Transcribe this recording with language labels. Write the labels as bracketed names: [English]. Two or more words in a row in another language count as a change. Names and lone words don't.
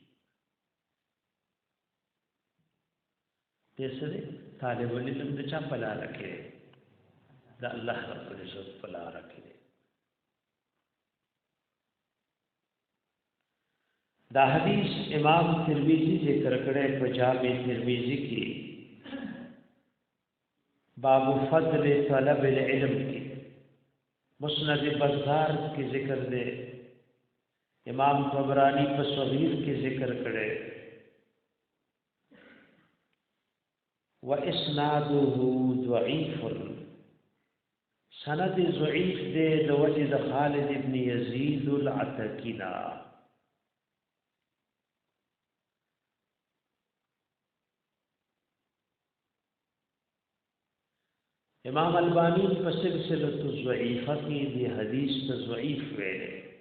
[Pashto] دسره طالب علم د چا په لار کې د الله رب العزت په لار کې. دا حدیث امام ترمذی ذکر کړی په جامع ترمذی کې [Arabic] باب فضل طلب العلم [Pashto] کې. مسند بزار کی ذکر دے امام طبرانی په صغیر کی ذکر کړي [Arabic] و اسناده ضعیف [Pashto] سند ضعیف دے د وجه د خالد ابن یزید العتکینا. امام البانی په سلسله ضعیفه کې دی حدیث ته ضعیف ویلي.